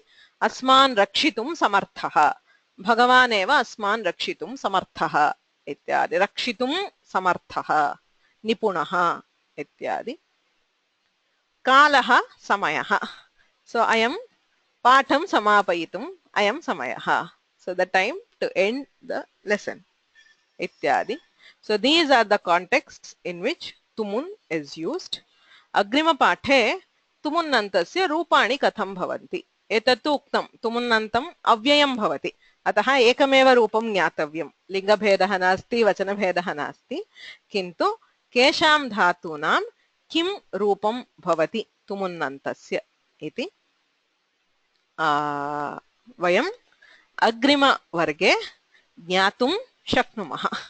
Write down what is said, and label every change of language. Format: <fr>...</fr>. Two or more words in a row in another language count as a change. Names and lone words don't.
<sa>अस्मान् रक्षितुं समर्थः, भगवान् एव अस्मान् रक्षितुं समर्थः इत्यादि. रक्षितुं समर्थः, निपुणः इत्यादि. कालः समयः. सो अयं पाठं समापयितुम् अयं समयः.</sa> <en>So the time to end the lesson ityadi. So these are the contexts in which tumun is used.</en> <sa>अग्रिम पाठे तुमुन्नन्तस्य रूपाणि कथं भवन्ति. एतत्तु उक्तं तुमुन्नन्तं अव्ययं भवति. अतः एकमेव रूपं ज्ञातव्यं. लिङ्गभेदः नास्ति, वचनभेदः नास्ति. किन्तु केषां धातूनां किं रूपं भवति तुमुन्नन्तस्य इति वयं अग्रिमवर्गे ज्ञातुं शक्नुमः.</sa>